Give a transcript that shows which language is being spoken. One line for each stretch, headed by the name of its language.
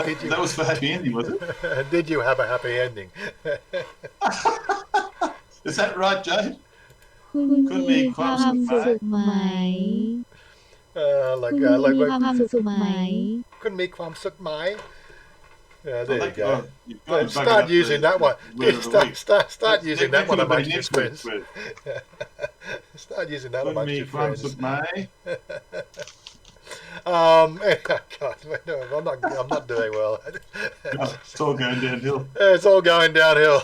English: That was for happy ending, was it? Did you have a happy ending? Is that right, Jade?
Thai: คุณมีความสุขไหม คุณมีความสุขไหม คุณมีความสุขไหม there
English: well, you go. Start using that one. Start using that one amongst your friends. Start using that amongst your friends. God, no, I'm not doing well. It's all going downhill. It's all going downhill.